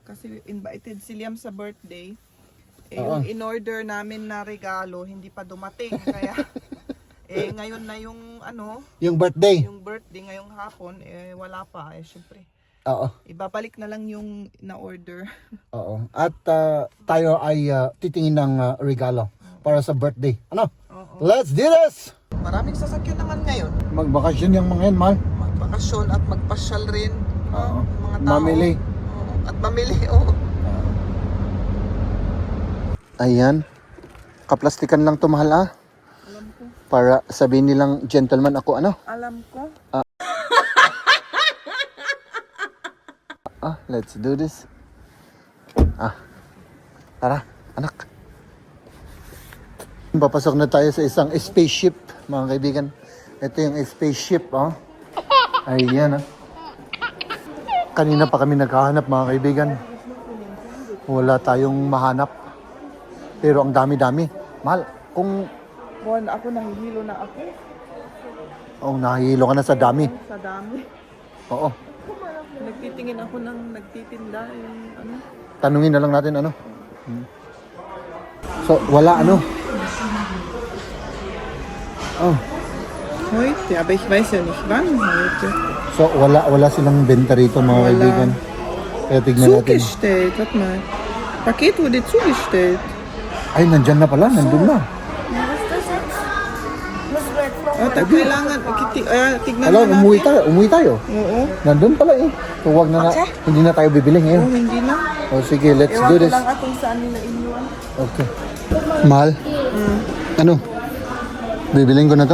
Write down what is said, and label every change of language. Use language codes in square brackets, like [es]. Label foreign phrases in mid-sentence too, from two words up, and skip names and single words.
[tl] Kasi invited si Liam sa birthday. Yung in-order namin na regalo, hindi pa dumating. Kaya Eh, ngayon na yung ano, Yung birthday. yung birthday ngayong hapon, eh wala pa. Eh, syempre. Oo. Ibabalik na lang yung na-order. Oo. At tayo ay titingin ng regalo para sa birthday. Ano? Oo. [en] Let's do this! [tl] Maraming sasakyan naman ngayon. Magbakasyon yung mga yan, mahal. Magbakasyon at magpasyal rin. Oo. Mga tao. Mamili. Oo. At mamili, oo. Ayan. Kaplastikan lang to, mahal, ah. Alam ko. Para sabihin nilang gentleman ako, ano? Alam ko. [en] Let's do this. [tl] Tara, anak. Papasok na tayo sa isang spaceship, mga kaibigan. Ito yung spaceship, oh. Ayan, ah. Kanina pa kami naghahanap, mga kaibigan. Wala tayong mahanap. Pero ang dami-dami. Mahal, kung... Buwan ako, nahihilo na ako. nahihilo ka na sa dami. Sa dami. Oo. Nagtitingin ako ng nagtitinda. Yung ano. Tanungin na lang natin, ano. So, wala, ano. [de] Heute, aber ich weiß ja nicht wann heute. [tl] So, wala silang benta rito, mga Wala. kaibigan. Kaya tignan natin. [de] Zugestellt, warte mal. Paket wurde zugestellt. [tl] Ay, nandyan na pala. Nandun na. Kailangan, tignan Hello, na natin. umuwi tayo. Oo. Nandun pala eh. So, wag na hindi na tayo bibili ngayon. Oh, hindi na. O sige, let's Ewan do ko this. lang atong saan nila inuwan. Okay. Mahal? Ano? Bibilin ko na to?